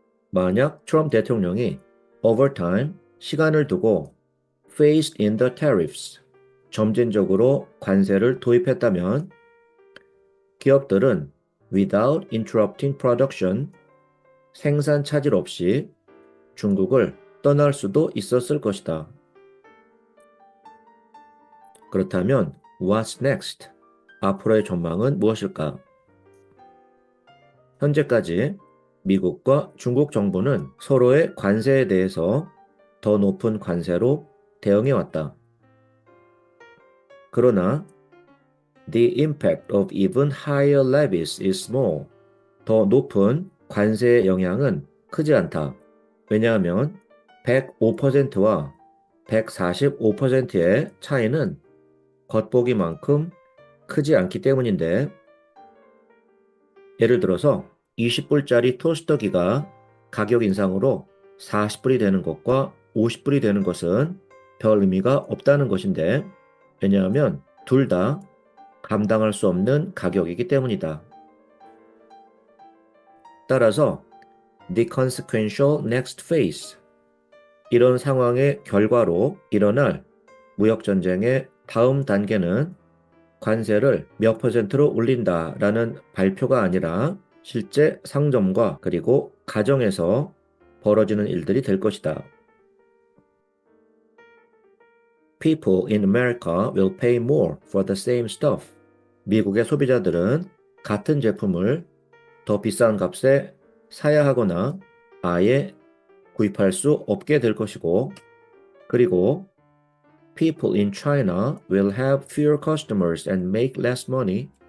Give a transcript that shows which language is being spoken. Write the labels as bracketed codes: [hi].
[ko] 만약 트럼프 대통령이 [en] over time, [ko] 시간을 두고 [en] phased in the tariffs, [ko] 점진적으로 관세를 도입했다면 기업들은 [en] without interrupting production, [ko] 생산 차질 없이 중국을 떠날 수도 있었을 것이다. 그렇다면 [en] what's next? [ko] 앞으로의 전망은 무엇일까? 현재까지 미국과 중국 정부는 서로의 관세에 대해서 더 높은 관세로 대응해왔다. 그러나 [en] the impact of even higher levies is small. [ko] 더 높은 관세의 영향은 크지 않다. 왜냐하면 105%와 145%의 차이는 겉보기만큼 크지 않기 때문인데, 예를 들어서 20불짜리 토스터기가 가격 인상으로 40불이 되는 것과 50불이 되는 것은 별 의미가 없다는 것인데, 왜냐하면 둘 다 감당할 수 없는 가격이기 때문이다. 따라서 [en] the consequential next phase, [ko] 이런 상황의 결과로 일어날 무역전쟁의 다음 단계는 관세를 몇 퍼센트로 올린다라는 발표가 아니라 실제 상점과 그리고 가정에서 벌어지는 일들이 될 것이다. [en] People in America will pay more for the same stuff. [ko] 미국의 소비자들은 같은 제품을 더 비싼 값에 사야 하거나 아예 구입할 수 없게 될 것이고, 그리고 [en] People in China will have fewer customers and make less money.